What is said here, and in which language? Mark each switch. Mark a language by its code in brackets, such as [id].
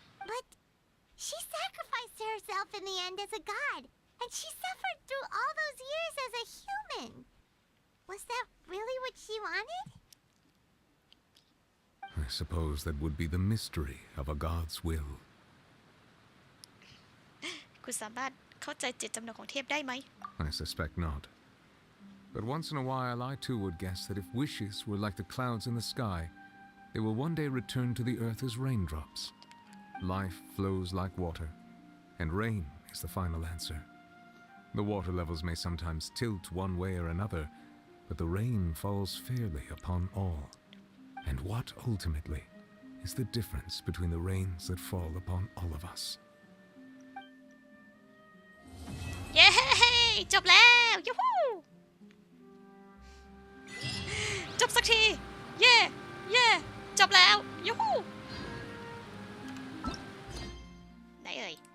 [en] But she sacrificed herself in the end as a god, and she suffered through all those years as a human. Was that really what she wanted? I suppose that would be the mystery of a god's will. [th] คุณสามารถเข้าใจเจตจำนงของเทพได้ไหม [en] I suspect not. But once in a while, I too would guess that if wishes were like the clouds in the sky, they will one day return to the earth as raindrops. Life flows like water, and rain is the final answer. The water levels may sometimes tilt one way or another, but the rain falls fairly upon all. And what ultimately is the difference between the rains that fall upon all of us? [th] เย้จบแล้วยูฮูจบสักทีเย่จบแล้วยูฮูไหนเอ่ย